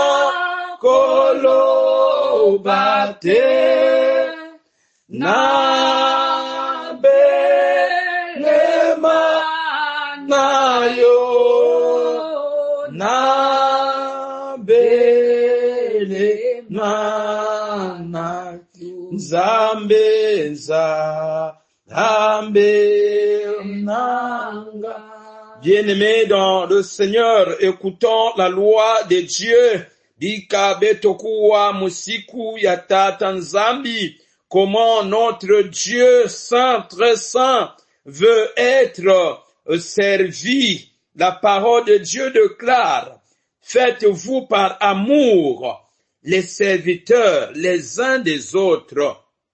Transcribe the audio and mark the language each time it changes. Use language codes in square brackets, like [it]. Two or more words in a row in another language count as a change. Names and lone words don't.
[ln] kolobate na belema nayo na belema na nzambe nanga. [fr] Bien-aimés dans le Seigneur, écoutons la loi de Dieu. [kg] Bika betokuwa musiku ya tata nzambi. [fr] Comment notre Dieu saint, très saint, veut être servi. La parole de Dieu déclare, faites-vous par amour les serviteurs les uns des autres.